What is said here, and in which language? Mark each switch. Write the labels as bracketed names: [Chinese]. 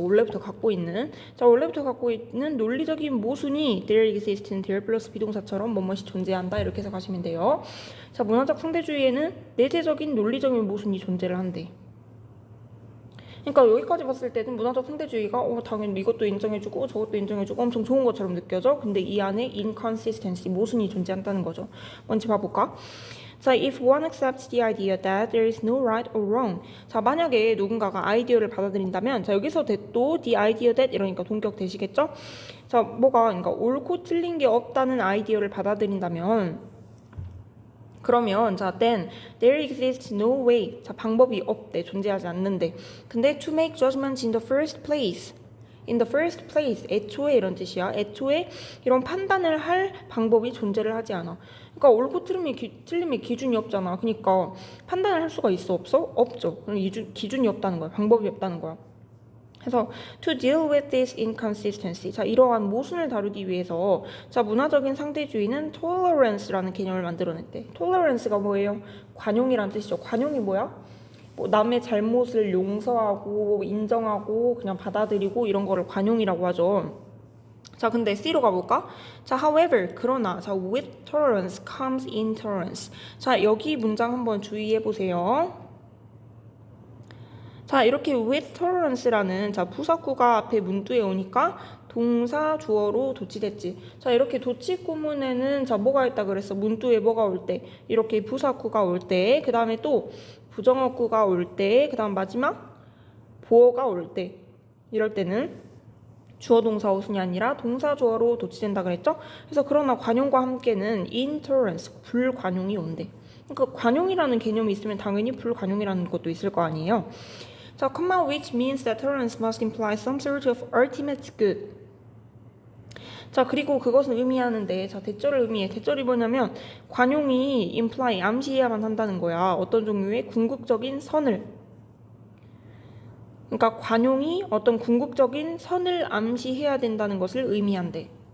[Korean] 원래부터 갖고 있는 논리적인 모순이 [English] there exists, there [Korean] 플러스 비동사처럼 뭐뭐이 존재한다 이렇게 해서 가시면 돼요. 자, 문화적 상대주의에는 내재적인 논리적인 모순이 존재를 한대. 그러니까 여기까지 봤을 때는 문화적 상대주의가 당연히 이것도 인정해주고 저것도 인정해주고 엄청 좋은 것처럼 느껴져. 근데 이 안에 inconsistency, 모순이 존재한다는 거죠. 먼저 봐볼까? [English] 자, if one accepts the idea that there is no right or wrong. [Korean] 자, 만약에 누군가가 아이디어를 받아들인다면 자, 여기서 that도 [English] the idea that [Korean] 이러니까 동격 되시겠죠? 자, 그러니까 옳고 틀린 게 없다는 아이디어를 받아들인다면 그러면 자, [English] then there exists no way. [Korean] 자, 방법이 없대. 존재하지 않는데. 근데 [English] to make judgments in the first place. in the first place. [Korean] 애초에 이런 뜻이야. 애초에 이런 판단을 할 방법이 존재를 하지 않아. 그러니까 옳고 틀림의 기준이 없잖아. 그러니까 판단을 할 수가 있어? 없어? 없죠. 기준이 없다는 거야. 방법이 없다는 거야. 그래서 [English] to deal with this inconsistency. [Korean] 자, 이러한 모순을 다루기 위해서 자, 문화적인 상대주의는 tolerance라는 개념을 만들어냈대. tolerance가 뭐예요? 관용이라는 뜻이죠. 관용이 뭐야? 뭐 남의 잘못을 용서하고 인정하고 그냥 받아들이고 이런 거를 관용이라고 하죠. 자, 근데 C로 가볼까? [English] 자, however, [Korean] 그러나 [English] 자, with tolerance comes intolerance. [Korean] 자, 여기 문장 한번 주의해 보세요. 자, 이렇게 with tolerance라는 자, 부사구가 앞에 문두에 오니까 동사 주어로 도치됐지. 자, 이렇게 도치 구문에는 자, 뭐가 있다 그랬어? 문두에 뭐가 올 때? 이렇게 부사구가 올 때, 그 다음에 또 부정어구가 올 때, 그 다음 마지막 보어가 올 때. 이럴 때는 주어 동사 어순이 아니라 동사 주어로 도치된다 그랬죠? 그래서 그러나 관용과 함께는 intolerance, 불관용이 온대. 그러니까 관용이라는 개념이 있으면 당연히 불관용이라는 것도 있을 거 아니에요. [English] 자, comma which means that tolerance must imply some sort of ultimate good. [Korean] 자, 그리고 그것은 의미하는데 자, 대절을 의미해. 대절이 뭐냐면 관용이 imply, 암시해야만 한다는 거야. 어떤 종류의 궁극적인 선을. 그러니까 관용이 어떤 궁극적인 선을 암시해야 된다는 것을 의미한대.